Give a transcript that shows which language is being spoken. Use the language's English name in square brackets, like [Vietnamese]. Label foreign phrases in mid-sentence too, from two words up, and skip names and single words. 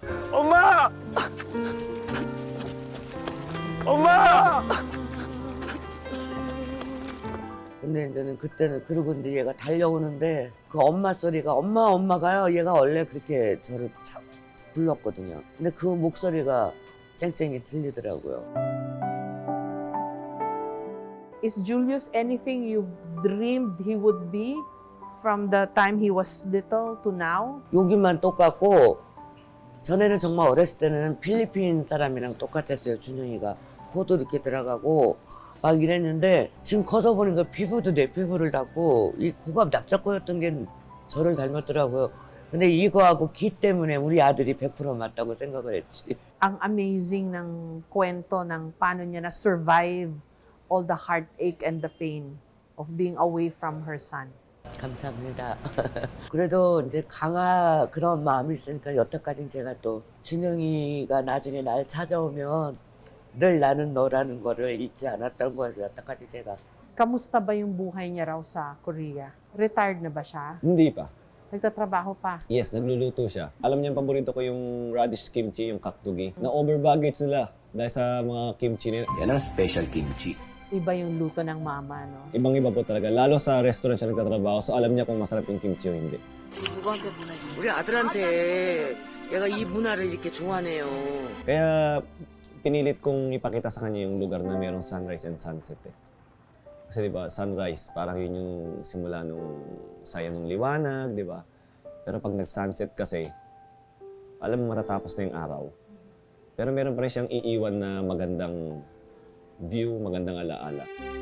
[Korean] 엄마! 엄마! 근데 이제는 그때는 그러고 이제 얘가 달려오는데 그 엄마 소리가 엄마가요. 얘가 원래 그렇게 저를 불렀거든요. 근데 그 목소리가 쨍쨍이 들리더라고요. [English] Is Julius anything you've dreamed he would be from the time he was little to now? [Korean] 여기만 똑같고 전에는 정말 어렸을 때는 필리핀 사람이랑 똑같았어요. 준영이가 코도 이렇게 들어가고 막 이랬는데 지금 커서 보니까 피부도 내 피부를 닮고 이 코가 납작코였던 게 저를 닮았더라고요. 근데 이거하고 기 때문에 우리 아들이 100% 맞다고 생각을 했지. [Filipino] Ang amazing ng kwento ng paano niya na-survive [English] all the heartache and the pain of being away from her son. [Korean] 감사합니다. 그래도 이제 그런 마음이 있으니까 여태까지 제가 또 준영이가 나중에 날 찾아오면 늘 나는 너라는 거를 잊지 않았던 거예요. 여태까지 제가. [Filipino] Kamusta ba yung buhay niya raw sa Korea? Retired na ba siya? Hindi pa. Nagtatrabaho pa? Yes, nagluluto siya. Alam niya, paborito ko yung [English] radish kimchi, [Filipino] yung kaktugi. Na-over-baggage nila dahil sa mga kimchi nila. Yan ang special kimchi. Iba yung luto ng mama, no? Ibang-iba po talaga. Lalo sa restaurant siya nagtatrabaho, so alam niya kung masarap yung kimchi o hindi. [Korean] 누구한테 보내지? 우리 아들한테 얘가 이 문화를 이렇게 좋아하네요. [Filipino] Kaya pinilit kong ipakita sa kanya yung lugar na mayroong [English] sunrise and sunset [Filipino] eh. Kasi di ba, sunrise, parang yun yung simula nung saya nung liwanag, di ba? Pero pag nag-sunset kasi, alam mo matatapos na yung araw. Pero meron pa rin siyang iiwan na magandang view, magandang alaala.